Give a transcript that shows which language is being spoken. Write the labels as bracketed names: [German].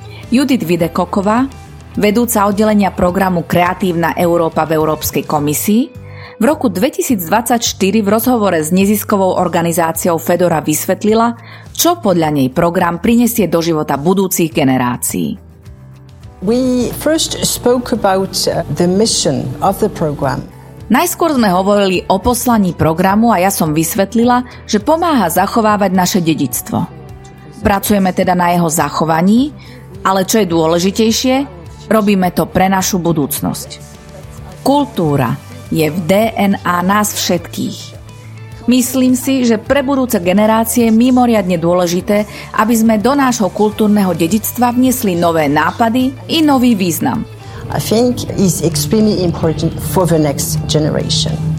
[Slovak] Judith Videkoková, vedúca oddelenia programu Kreatívna Európa v Európskej komisii, v roku 2024 v rozhovore s neziskovou organizáciou Fedora vysvetlila, čo podľa nej program prinesie do života budúcich generácií. [English] We first spoke about the mission of the program. [Slovak] Najskôr sme hovorili o poslaní programu a ja som vysvetlila, že pomáha zachovávať naše dedičstvo. Pracujeme teda na jeho zachovaní, ale čo je dôležitejšie, robíme to pre našu budúcnosť. Kultúra je v DNA nás všetkých. Myslím si, že pre budúce generácie je mimoriadne dôležité, aby sme do nášho kultúrneho dedičstva vniesli nové nápady i nový význam. [English] I think is extremely important for the next generation.